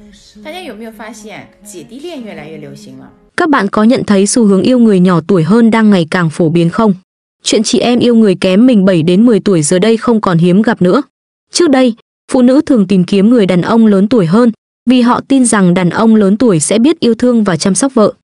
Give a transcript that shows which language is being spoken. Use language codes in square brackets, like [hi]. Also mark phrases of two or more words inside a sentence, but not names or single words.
[zh] 大家有没有发现姐弟恋越来越流行了？ [vi] Các bạn có nhận thấy xu hướng yêu người nhỏ tuổi hơn đang ngày càng phổ biến không? Chuyện chị em yêu người kém mình 7 đến 10 tuổi giờ đây không còn hiếm gặp nữa. Trước đây, phụ nữ thường tìm kiếm người đàn ông lớn tuổi hơn vì họ tin rằng đàn ông lớn tuổi sẽ biết yêu thương và chăm sóc vợ.